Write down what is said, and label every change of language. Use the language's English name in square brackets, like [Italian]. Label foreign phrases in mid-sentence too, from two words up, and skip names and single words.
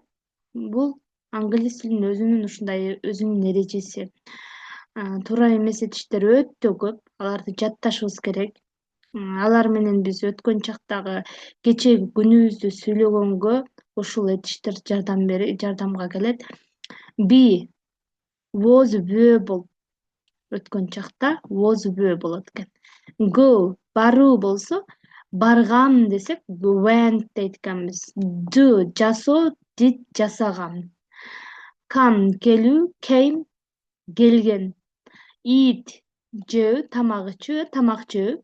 [Kyrgyz] Бул англис тилинин өзүнүн эрежеси. Туура эмес этиштер өтө көп, аларды жатташыбыз керек. Алар менен биз өткөн чактагы кечээги күнүбүздү сүйлөгөнгө ушул этиштер жардамга келет. [English] Be, was verb [Kyrgyz] өткөн чакта [English] was verb [Kyrgyz] болот экен. Go, баруу болсо, баргам десек went дейт экенбиз. Do, жасоо, did, жасаган. Come, келүү, came, келген. Eat, жөө, тамак ичүү, тамак жөө.